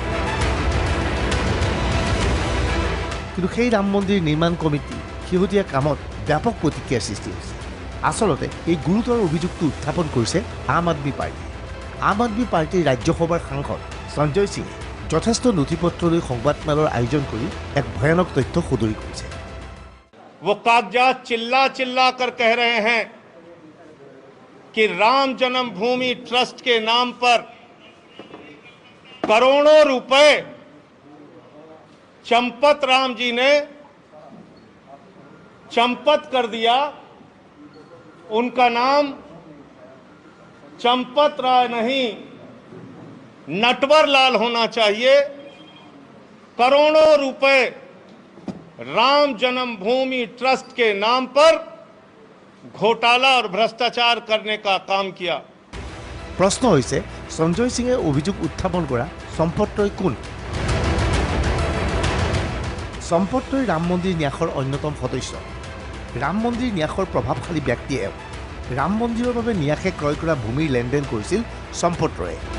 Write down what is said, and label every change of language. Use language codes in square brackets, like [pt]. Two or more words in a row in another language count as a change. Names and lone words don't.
[as] কিন্তু সেই ৰাম মন্দিৰ নিৰ্মাণ কমিটি শেহতীয়া কামত ব্যাপক প্ৰতিক্ৰিয়াৰ সৃষ্টি হৈছে। আচলতে এই গুৰুতৰ অভিযোগটো উত্থাপন কৰিছে আম আদমি পাৰ্টীয়ে। আম আদমি পাৰ্টীৰ ৰাজ্যসভাৰ সাংসদ সঞ্জয় সিঙে যথেষ্ট নথিপত্ৰ লৈ সংবাদমেলৰ আয়োজন কৰি এক ভয়ানক তথ্য সদৰি কৰিছে। [hi] वो कागजात चिल्ला चिल्ला कर कह रहे हैं कि राम जन्मभूमि ट्रस्ट के नाम पर करोड़ों रुपए चंपत राम जी ने चंपत कर दिया। उनका नाम चंपत राय नहीं, नटवर लाल होना चाहिए। करोड़ों रुपए राम जन्मभूमि ट्रस्ट के नाम पर घोटाला और भ्रष्टाचार करने का काम किया। [as] प्रश्न হৈছে সঞ্জয় সিঙে অভিযোগ উত্থাপন কৰা সম্পত্ৰই কোন? সম্পত্ৰই ৰাম মন্দিৰ ন্যাসৰ অন্যতম সদস্য। ৰাম মন্দিৰ ন্যাসৰ প্ৰভাৱশালী ব্যক্তি এওঁ। ৰাম মন্দিৰৰ বাবে ন্যাসে ক্ৰয় কৰা ভূমিৰ লেনদেন কৰিছিল সম্পত্ৰয়ে।